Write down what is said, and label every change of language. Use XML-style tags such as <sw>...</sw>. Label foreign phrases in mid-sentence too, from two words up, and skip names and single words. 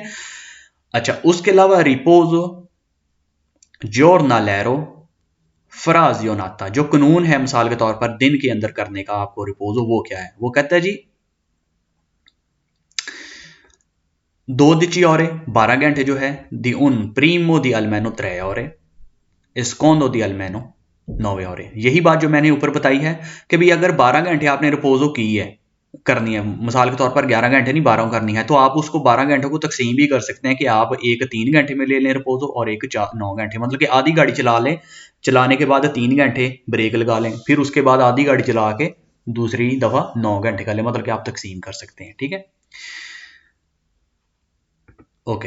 <hi>अच्छा, उसके अलावा</hi> <it>riposo giornaliero frazionato,</it> <hi>जो कानून है मिसाल के तौर पर दिन के अंदर करने का आपको रिपोजो, वो क्या है, वो कहता है जी 12 ore, 12 घंटे जो है,</hi> <it>di un primo di almeno 3 ore, escondo di almeno 9 ore.</it> <hi>यही बात जो मैंने ऊपर बताई है कि भाई अगर 12 घंटे आपने रिपोजो की है, करनी है, मिसाल के तौर पर 11 घंटे नहीं 12 करनी है, तो आप उसको 12 घंटे को तकसीम भी कर सकते हैं कि आप एक 3 घंटे में ले लें रिपोजो और एक 9 घंटे, मतलब कि आधी गाड़ी चला लें, चलाने के बाद 3 घंटे ब्रेक लगा लें, फिर उसके बाद आधी गाड़ी चला के दूसरी दफ़ा 9 घंटे कर लें, मतलब कि आप तकसीम कर सकते हैं, ठीक है, ओके।</hi>